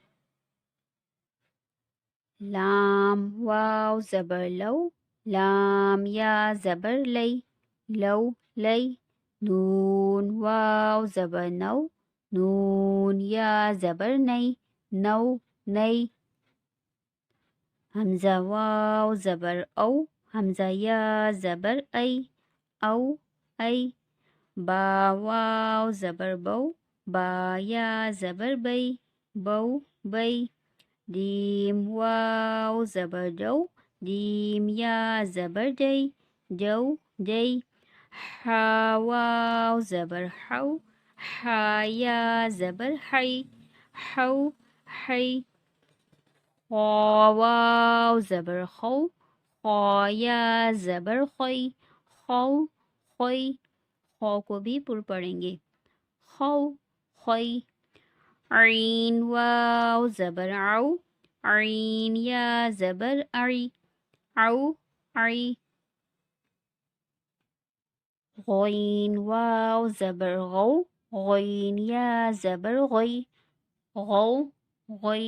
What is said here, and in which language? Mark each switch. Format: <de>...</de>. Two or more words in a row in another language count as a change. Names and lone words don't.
<ur>لام واو زبر لو، لام یا زبر لی، لو لی۔ نون واو زبر نو، نون یا زبر نئی، نو نئی۔ حمزہ واو زبر او، حمزہ یا زبر ای، او ای۔ با واو زبر بو، با یا زبر بی، بو بی۔ جیم واو زبر جو، جیم یا زبر جی، جو جی۔ حا واو زبر حو، حا یا زبر حی، حو حی۔ خا واو زبر خو، خا یا زبر خوی، خو خوی۔ خو کو بھی پر پڑھیں گے، خو خوی۔ عین واو زبر عو، عین یا زبر عی، عو عی۔ غین واو زبر غو، غین یا زبر غی، غو غی۔</ur>